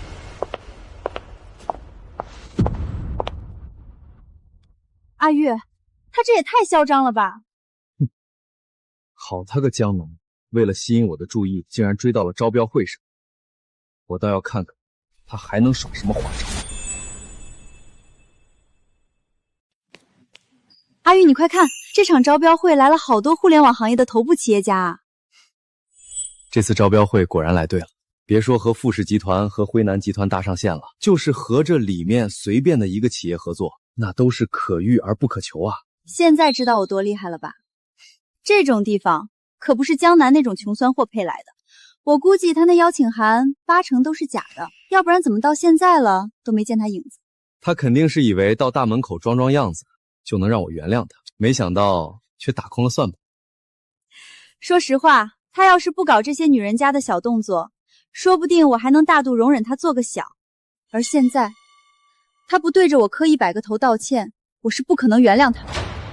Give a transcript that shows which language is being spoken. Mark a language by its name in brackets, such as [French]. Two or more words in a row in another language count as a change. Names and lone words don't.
[Chinese] 阿玉，他這也太囂張了吧！哼，好他個江南，為了吸引我的注意，竟然追到了招標會上。我倒要看看他還能耍什麼花招。阿玉，你快看，這場招標會來了好多互聯網行業的頭部企業家啊！這次招標會果然來對了，別說和富氏集團和輝南集團搭上線了，就是和這裡面隨便的一個企業合作，那都是可遇而不可求啊！現在知道我多厲害了吧？這種地方可不是江南那種窮酸貨配來的，我估計他那邀請函8成都是假的，要不然怎麼到現在了都沒見他影子？他肯定是以為到大門口裝裝樣子就能讓我原諒他，沒想到卻打空了算盤。說實話，他要是不搞這些女人家的小動作，說不定我還能大度容忍他做個小。而現在，他不對着我磕100個頭道歉，我是不可能原諒他的。